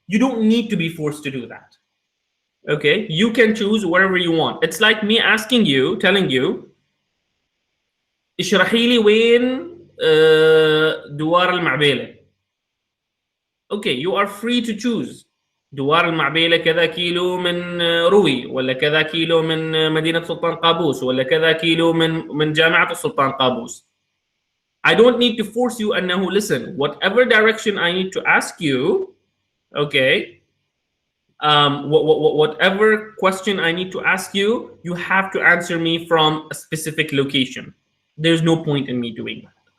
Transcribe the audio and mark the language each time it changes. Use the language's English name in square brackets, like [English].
[English] You don't need to be forced to do that. Okay? You can choose whatever you want. It's like me asking you, telling you, [Arabic] اشرحي لي وين دوار المعبيلة. [English] Okay, you are free to choose. [Arabic] دوار المعبيلة كذا كيلو من روي، ولا كذا كيلو من مدينة سلطان قابوس، ولا كذا كيلو من جامعة السلطان قابوس. [English] I don't need to force you أنه listen. Whatever direction I need to ask you, okay, whatever question I need to ask you, you have to answer me from a specific location. There's no point in me doing that.